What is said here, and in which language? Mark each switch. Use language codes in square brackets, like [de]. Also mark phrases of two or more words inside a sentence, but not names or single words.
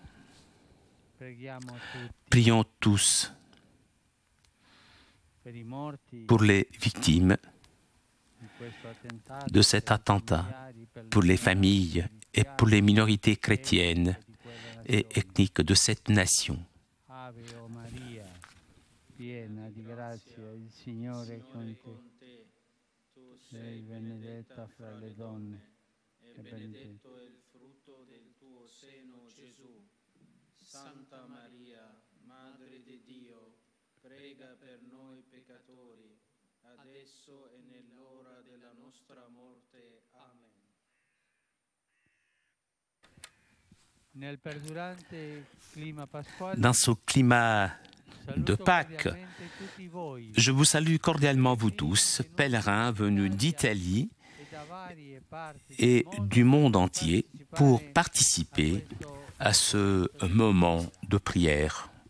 [fr] Prions tous pour les victimes de cet attentat, pour les familles et pour les minorités chrétiennes et ethniques de cette nation. [it] Ave o Maria, piena di grazia, il Signore è con te. Tu sei benedetta fra le donne e benedetto è il frutto del tuo seno, Gesù. Santa Maria, Madre di Dio, prega per noi peccatori, adesso e nell'ora della nostra morte. Amen. [fr] Dans ce climat de Pâques, je vous salue cordialement vous tous, pèlerins venus d'Italie et du monde entier pour participer à ce moment de prière.